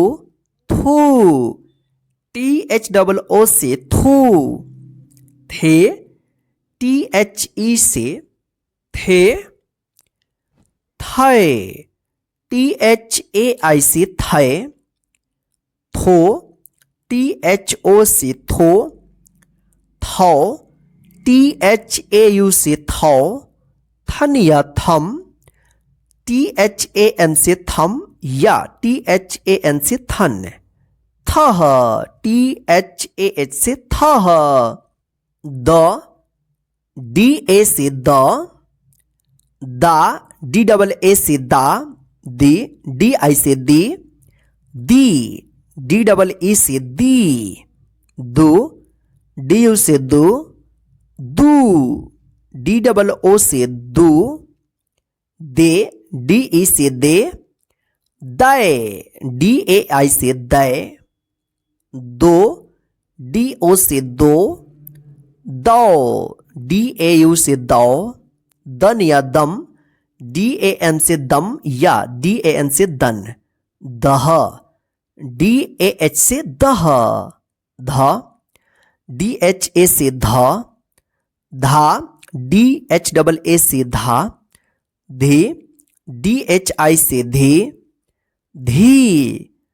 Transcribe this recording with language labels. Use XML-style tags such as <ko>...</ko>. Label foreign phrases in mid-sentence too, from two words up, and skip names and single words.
<hi>थू, टी एच डबल ओ से थू। थे, THE से थे, थे, THAI से थे, थो, THO से थो, थौ, THAU से थौ, थन या थम, THAN से थम या THAN से थन, थह, THAH से थह, द, DA से द, दा, DAA से दा, दी, DI से दी, DEE से दी, दो, DU से दो, दू, DOO से दू, दे, DE से दे, दय, DAI से दय, दो, DO से दो, दौ, DAU से दौ, दन या दम, DAN से दम या DAN से दन, दह, DAH से दह, ध, DHA से ध, धा, DHAA से धा, धी, DHI से धी, धी,</hi>